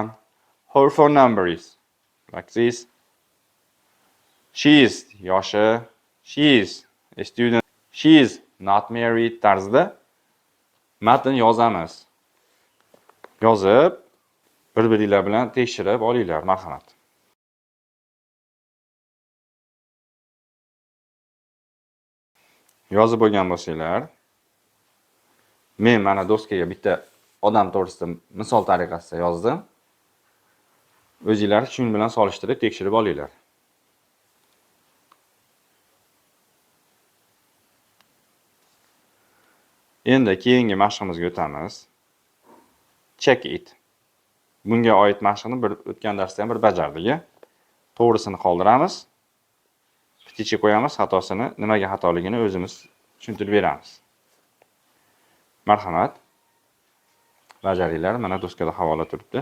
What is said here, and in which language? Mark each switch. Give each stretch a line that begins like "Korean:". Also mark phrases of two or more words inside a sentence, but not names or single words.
English: Her phone number is like this. She is yoshi. She is a student. She is not married
Uzbek: tarzda matn yozamiz. Yozib, bir-biringlar bilan tekshirib olinglar, marhamat. yozib bo'lgan bo'lsanglar, men mana doskaga bitta odam to'g'risida misol tariqasida yozdim. O'zinglar shu bilan solishtirib tekshirib olinglar. Endi keyingi mashqimizga o'tamiz.
English: Check it.
Uzbek: Bunga oid mashqni o'tgan darsda ham bir bajardik. To'g'risini qoldiramiz. Pitichi qo'yamiz, xatosini, nimaga xatoligini o'zimiz tushuntirib beramiz. Marhamat. Bajaringlar, mana doskada havola turibdi.